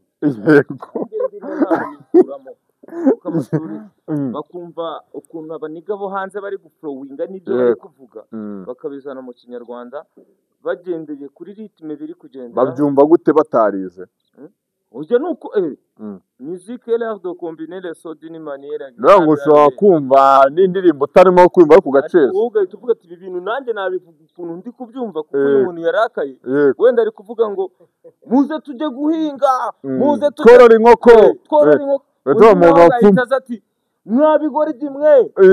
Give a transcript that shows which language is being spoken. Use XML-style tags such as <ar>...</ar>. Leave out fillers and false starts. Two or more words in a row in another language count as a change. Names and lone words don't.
<rw>yego kuko amashuri bakumva ukuntu abaniga bo hanze bari guflowinga n'ibyo bari kuvuga bakabizana mu kinyarwanda bagendeye kuri ritme biri kugendera babyumva gute batarize ujya nuko</rw> <fr>musique est l'art de combiner les sons d'une manière</fr> <rw>ngo ushobora kumva n'indirimbo utarimo kumva ariko ugaceza wowe ugahita uvuga ati ibi bintu nanjye nabivuga ukuntu ndi kubyumva kuko uyu muntu yarakaye wenda ari kuvuga ngo muze tujye guhinga muze tujye tworora inkoko undi nawe agahita ati mwabigore dimwe</rw>